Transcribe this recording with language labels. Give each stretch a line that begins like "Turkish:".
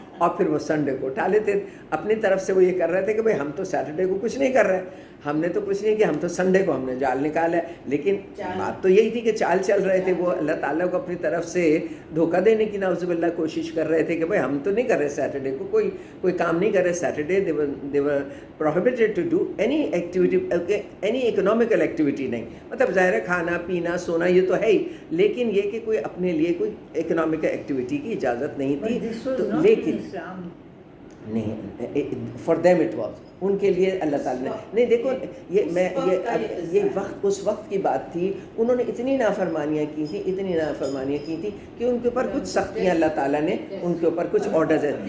Urdu: اور پھر وہ سنڈے کو اٹھا لیتے. اپنی طرف سے وہ یہ کر رہے تھے کہ بھائی ہم تو سیٹرڈے کو کچھ نہیں کر رہے, ہم نے تو کچھ نہیں کیا, ہم تو سنڈے کو ہم نے جال نکالا ہے. لیکن بات تو یہی تھی کہ چال چل رہے تھے وہ اللہ تعالیٰ کو اپنی طرف سے دھوکہ دینے کی نعوذ باللہ کوشش کر رہے تھے کہ بھائی ہم تو نہیں کر رہے سیٹرڈے کو کوئی کام نہیں کر رہے Saturday.
English: they were prohibited to do any activity, any economical activity
Urdu: نہیں. مطلب ظاہر ہے کھانا پینا سونا یہ تو ہے ہی, لیکن یہ کہ کوئی اپنے لیے کوئی اکنامکل ایکٹیویٹی کی اجازت نہیں تھی. لیکن نہیں,
English: for them it was,
Urdu: ان کے لیے اللہ تعالیٰ نے نہیں. دیکھو یہ وقت اس وقت کی بات تھی, انہوں نے اتنی نافرمانیاں کی تھیں کہ ان کے اوپر کچھ سختیاں اللہ تعالیٰ نے ان کے اوپر کچھ آرڈرز ہیں.